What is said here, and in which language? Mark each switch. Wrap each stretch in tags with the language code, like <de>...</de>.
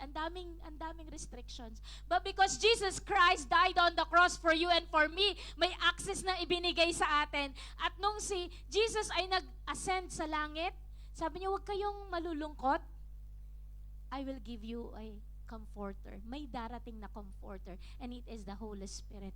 <tl>Ang daming restrictions.</tl> <en>But because Jesus Christ died on the cross for you and for me,</en> <tl>may access na ibinigay sa atin. At nung si Jesus ay nag-ascend sa langit, sabi niya, huwag kayong malulungkot.</tl> <en>I will give you a comforter.</en> <tl>May darating na comforter.</tl> <en>And it is the Holy Spirit.</en>